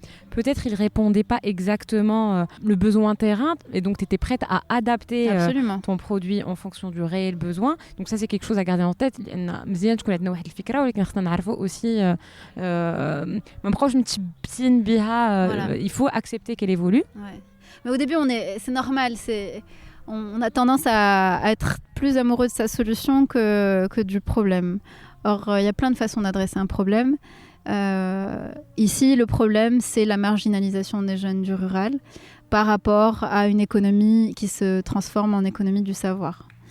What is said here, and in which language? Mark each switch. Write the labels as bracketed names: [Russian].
[French] Peut-être il répondait pas exactement le besoin terrain, et donc tu étais prête à adapter ton produit en fonction du réel besoin. Donc ça c'est quelque chose à garder en tête. [Arabic] مزيان تكون عندنا واحد الفكرة ولكن خصنا نعرفوا aussi ما نبقاوش متشبتين بها. [French] Il faut accepter qu'elle évolue. Ouais. Mais au début c'est normal, on a tendance à être plus amoureux de sa solution que du problème. Or, il y a plein de façons d'adresser un problème. Ici, le problème, c'est la marginalisation des jeunes du rural par rapport à une économie qui se transforme en économie du savoir.